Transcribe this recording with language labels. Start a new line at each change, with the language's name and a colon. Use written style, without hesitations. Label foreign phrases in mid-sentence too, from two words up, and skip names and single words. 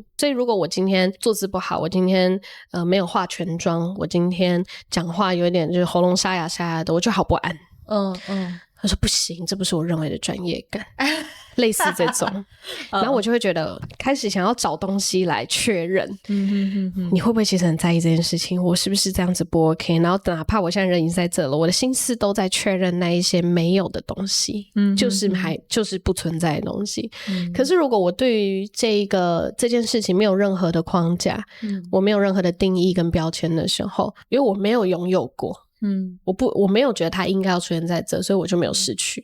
Chinese: 所以如果我今天坐姿不好，我今天沒有化全妝，我今天講話有點就是喉嚨沙啞沙啞的，我就好不安。他說不行，這不是我認為的專業感。類似這種然後我就會覺得開始想要找東西來確認你會不會其實很在意這件事情，我是不是這樣子不 OK， 然後哪怕我現在人已經在這了，我的心思都在確認那一些沒有的東西就是不存在的東西可是如果我對於這件事情沒有任何的框架我沒有任何的定義跟標籤的時候，因為我沒有擁有過我沒有覺得它應該要出現在這，所以我就沒有失去。